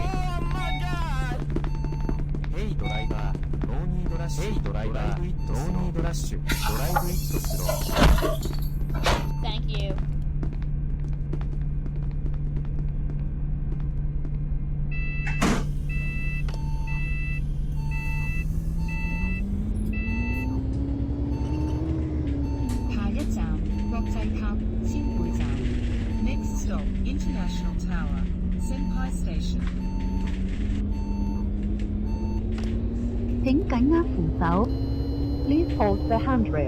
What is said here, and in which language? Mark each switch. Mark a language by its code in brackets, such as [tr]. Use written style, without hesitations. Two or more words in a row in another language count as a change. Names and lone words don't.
[en] Oh my god! Hey driver, no need rush. Hey driver, no need rush. Drive it slow. Thank you. [yue] 下一站國際塔千貝站。 [en] Next stop, International Tower, Senpai Station. [yue] 請緊握扶手。 [en] Please hold the handrail.